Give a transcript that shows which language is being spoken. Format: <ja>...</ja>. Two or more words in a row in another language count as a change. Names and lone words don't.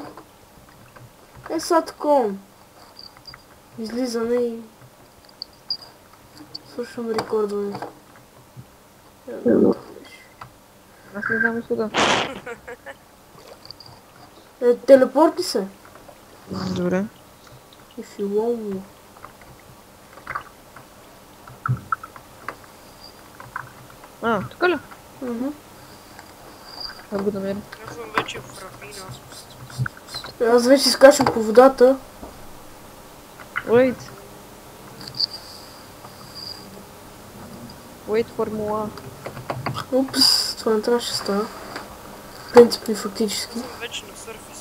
<bg>Сега такова. Излизаме и... Слушам рекордването. Аз не знам изхода. Телепорти се. Добре.</bg> <en>If you want me.</en> <bg>Тук ли? Мгм. Аз го намеря. Аз съм вече в равнина. Аз вече скачам по водата.</bg> <en>Wait. Wait for more.</en> <bg>Упс, това не трябваше да става. Принципно и фактически. Съм вече на сърфиса.</bg>